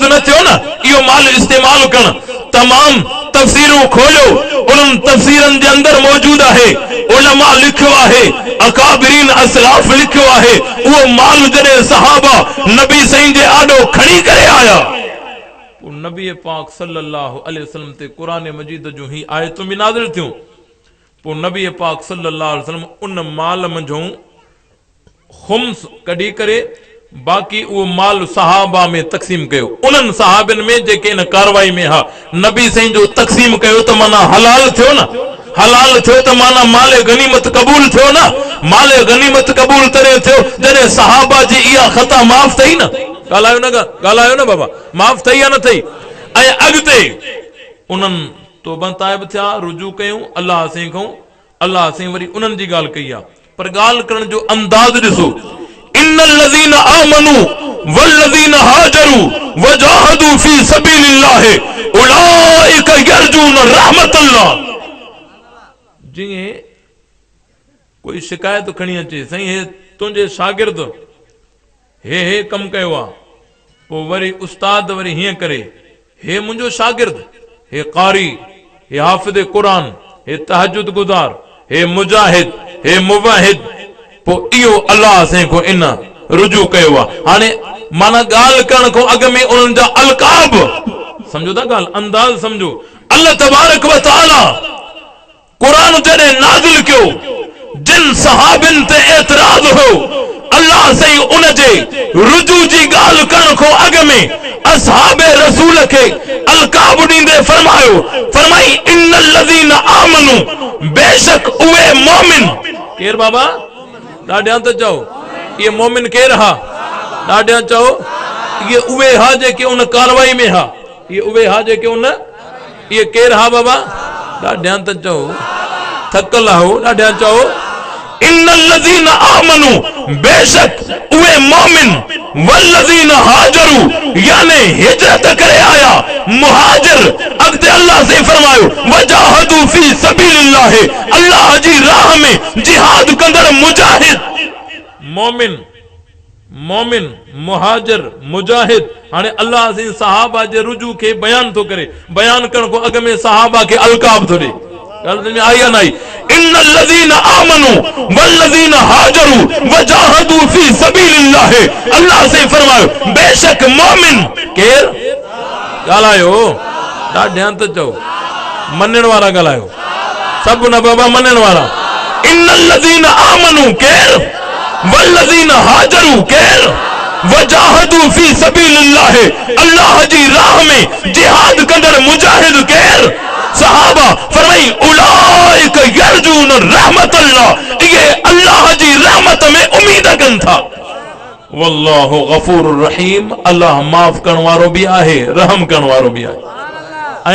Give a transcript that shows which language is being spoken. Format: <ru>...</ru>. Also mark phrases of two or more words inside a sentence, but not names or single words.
<sd>न थियो न इहो माल इस्तेमाल करण तमाम तफसीरूं खोलियो उन्हनि तफसीरनि जे अंदर मौजूद आहे उलमा लिखियो आहे अकाबिरीन असलाफ लिखियो आहे उहो माल जॾहिं सहाबा नबी साईं जे आॾो खणी करे आया पोइ नबी पाक</sd> <ar>صلى الله عليه وسلم</ar> <sd>ते क़ुरान मजीद जूं ही आयतूं बि नाज़िल थियूं पोइ नबी पाक</sd> <ar>صلى الله عليه وسلم</ar> <sd>उन माल मंझों खुम्स कढी करे बाकी वो माल सहाबा में तक़सीम कयो उन्हनि सहाबिन में जेके इन कार्रवाई में हा नबी साईं जो तक़सीम कयो त माना हलाल थियो न हलाल थियो त माना माले गनीमत कबूल थियो न माले गनीमत कबूल तरे थियो जॾहिं सहाबा जी इहा खता माफ़ थई न ॻाल्हायो न बाबा माफ़ थई या न थई ऐं अॻिते उन्हनि तौबा ताइब थिया रुजू कयूं अल्लाह साईं खां अल्लाह साईं वरी उन्हनि जी ॻाल्हि कई आहे पर ॻाल्हि करण जो अंदाज़ ॾिसो</sd> <ar>إن الذين آمنوا والذين هاجروا وجاهدوا في سبيل الله أولئك يرجون رحمة الله</ar> <sd>जीअं कोई शिकायत खणी अचे साईं हे तुंहिंजे शागिर्द हे कम कयो आहे, पोइ वरी उस्ताद वरी हीअं करे हे मुंहिंजो शागिर्द, हे कारी, हे हाफ़िज़ क़ुरान, हे तहजुद गुज़ार, हे मुजाहिद, हे मुवाहिद, पोइ इहो अल्लाह से को इन रुजू कयो आहे। हाणे माना ॻाल्हि करण खां अॻु में उन्हनि जा अलकाब समझो था, ॻाल्हि अंदाज़ समझो।</sd> <ar>الله تبارك وتعالى</ar> <sd>क़ुरान जॾहिं नाज़िल कयो, जिन सहाबिन ते एतराज़ हो, अल्लाह सही उन जे रुजू जी ॻाल्हि करण खां अॻु में असहाबे रसूल खे अलकाब ॾींदे फरमाई</sd> <ar>إن الذين آمنوا,</ar> <sd>बेशक उहे मोमिन। केर बाबा? ॾाढियां त चओ ये मोमिन केर हा? ॾाढियां चओ ये उहे हा जेके उन कारवाई में हा, ये उहे हा जेके उन, ये केर हा बाबा? ॾाढियां त चओ, थकल हो, ॾाढियां चओ</sd> <ar>إن الذين آمنوا,</ar> <sd>बेशक उहे मोमिन,</sd> <ar>والذين هاجروا,</ar> <sd>यानी हिजरत करे आया मुहाजिर। अॻिते अल्लाह से फरमायो</sd> <ar>وجاهدوا في سبيل الله,</ar> <sd>अल्लाह जी राह में जिहाद कंदड़ मुजाहिद। मोमिन मुहाजिर मुजाहिद। हाणे अल्लाह से सहाबा जे रुजू के बयान तो करे, बयान करण को अग में सहाबा के अलकाब थो ॾे। ॻाल्हि में आई या न आई?</sd> <ar>إن الذين آمنوا والذين هاجروا وجاهدوا في سبيل الله,</ar> <sd>अल्लाह से फरमायो बेशक मोमिन केर? ॻाल्हायो, ॾाढियां त चओ, मञण वारा ॻाल्हायो, सब न बाबा मञण वारा।</sd> <ar>إن الذين آمنوا</ar> <sd>केर?</sd> <ar>والذين هاجروا</ar> <sd>केर?</sd> <ar>وجاهدوا في سبيل الله,</ar> <sd>अल्लाह जी राह में जिहाद कंदड़ मुजाहिद केर? सहाबा। फरमाई</sd> <ar>أولئك يرجون رحمة الله,</ar> <sd>ये अल्लाह जी रहमत में उम्मीद कन था।</sd> <ar>والله غفور رحيم,</ar> <sd>अल्लाह माफ करण वारो भी आहे, रहम करण वारो भी आहे।</sd>